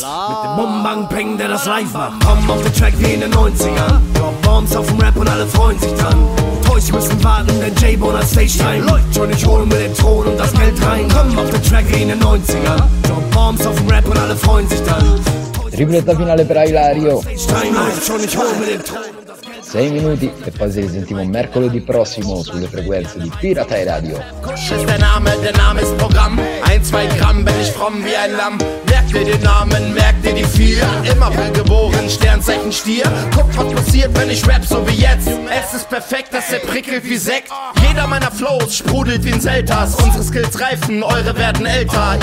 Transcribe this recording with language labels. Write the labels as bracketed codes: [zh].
[de] Mit dem Bum Bang Peng, der das live macht. Komm auf den Track wie in den 90ern. [en] Drop Bombs [de] auf dem Rap und alle freuen sich dann. Toys müssen warten, denn J-Bone hat [en] Stage Time. [de] Läuft schon, ich hol mir den Thron und das Geld rein. Komm auf den Track wie in den 90ern. [en] Drop Bombs [de] auf dem Rap und alle freuen sich dann. [it] Ripletta finale per Ilario. 6 minuti e poi ci sentiamo mercoledì prossimo sulle frequenze di Piratai Radio. [de] Ist der Name ist Programm. 1-2 Gramm bin ich fromm wie ein Lamm. Merkt ihr den Namen, merkt ihr die vier? Immer will geboren, Sternzeichen Stier. Guckt, was passiert, wenn ich rap, so wie jetzt. Es ist perfekt, dass er prickelt wie Sekt. Jeder meiner Flows sprudelt wie ein Zeltas. Unsere Skills reifen, eure werden älter.